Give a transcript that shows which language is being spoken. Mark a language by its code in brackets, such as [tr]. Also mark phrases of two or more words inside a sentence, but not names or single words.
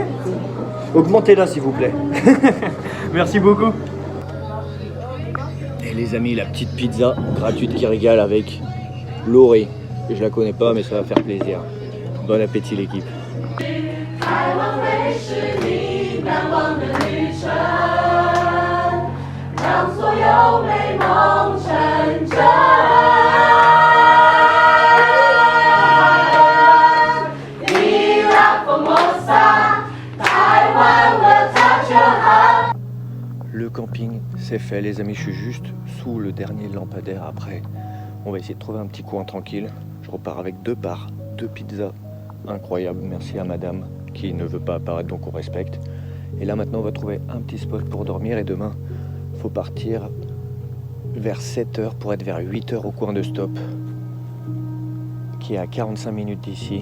[fr] Augmentez-la, s'il vous plaît. Merci beaucoup. Et les amis, la petite pizza gratuite qui régale avec Laurie. Je la connais pas, mais ça va faire plaisir. Bon appétit, l'équipe. [zh] 是你难忘的旅程，让所有美梦成真。 [en] Viva Formosa, Taiwan will touch your heart. [fr] Le camping, c'est fait les amis, je suis juste sous le dernier lampadaire après. On va essayer de trouver un petit coin tranquille. Je repars avec 2 bars, 2 pizzas. Incroyable, merci à madame qui ne veut pas apparaître, donc on respecte. Et là maintenant on va trouver un petit spot pour dormir et demain faut partir vers 7h pour être vers 8h au coin de stop qui est à 45 minutes d'ici.